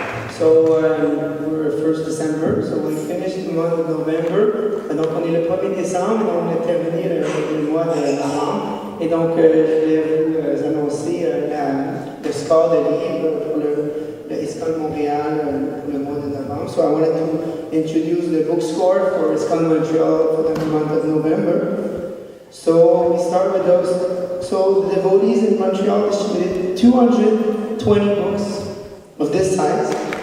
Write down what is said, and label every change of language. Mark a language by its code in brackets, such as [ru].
[en] So we're 1st December, so we finished the month of November. [fr] Donc on est le 1er décembre et on a terminé le mois de novembre. Et donc je voulais vous annoncer le score de livres pour le ISKCON Montréal pour le mois de novembre. [en] So I wanted to introduce the book score for ISKCON Montreal for the month of November. So we start with those. So the devotees in Montreal distributed 220 books of this size.